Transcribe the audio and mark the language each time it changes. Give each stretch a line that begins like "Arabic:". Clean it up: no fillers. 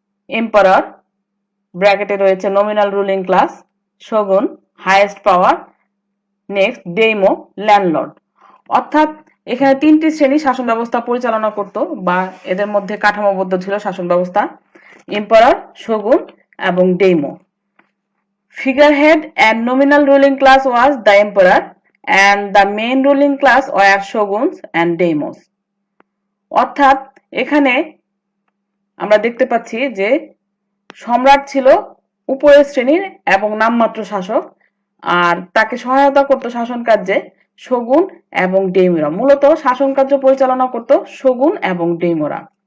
English: emperor,
Bangla: ব্র্যাকেটে রয়েছে
English: Nominal ruling class, shogun, highest power, next daimyo, landlord.
Bangla: অর্থাৎ এখানে তিনটি শ্রেণী শাসন ব্যবস্থা পরিচালনা করত বা এদের মধ্যে কাঠামোবদ্ধ ছিল শাসন ব্যবস্থা: এম্পারার, শোগুন এবং ডেইমো।
English: Figurehead and nominal ruling class was the emperor and the main ruling class were shoguns and daimyos.
Bangla: অর্থাৎ এখানে আমরা দেখতে পাচ্ছি যে সম্রাট ছিল উপরের শ্রেণীর এবং নামমাত্র শাসক, আর তাকে সহায়তা করত শাসন কার্যে শোগুন এবং ডেইমোরা। মূলত শাসন কার্য পরিচালনা করত শোগুন এবং ডেইমোরা।